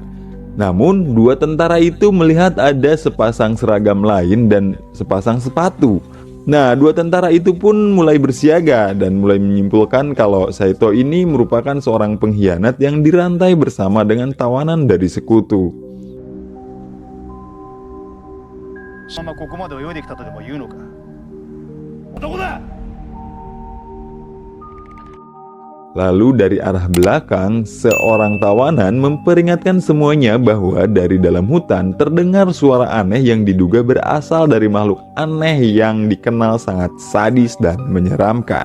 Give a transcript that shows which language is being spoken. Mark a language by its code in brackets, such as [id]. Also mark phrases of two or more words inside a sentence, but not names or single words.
[id] Namun 2 tentara itu melihat ada sepasang seragam lain dan sepasang sepatu. Nah, 2 tentara itu pun mulai bersiaga dan mulai menyimpulkan kalau Saito ini merupakan seorang pengkhianat yang dirantai bersama dengan tawanan dari sekutu. [ja] そんなここまで泳いできたとでも言うのか。男だ。 [id] Lalu dari arah belakang, seorang tawanan memperingatkan semuanya bahwa dari dalam hutan terdengar suara aneh yang diduga berasal dari makhluk aneh yang dikenal sangat sadis dan menyeramkan.